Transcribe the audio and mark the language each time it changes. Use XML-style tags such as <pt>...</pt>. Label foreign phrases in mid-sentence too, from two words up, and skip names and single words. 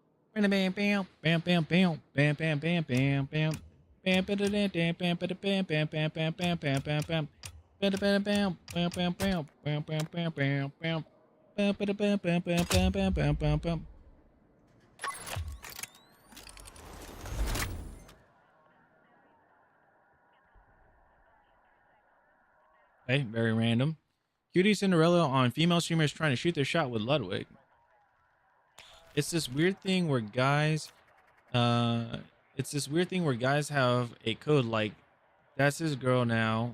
<en>Bam bam bam bam bam bam bam bam bam bam bam. Bam bam bam bam bam bam bam bam bam bam bam bam bam. Bam bam bam bam bam bam bam bam bam bam bam. Bam bam bam bam bam bam bam bam bam. Okay, very random. Cutie Cinderella on female streamers trying to shoot their shot with Ludwig. It's this weird thing where guys, have a code like, that's his girl now.</en>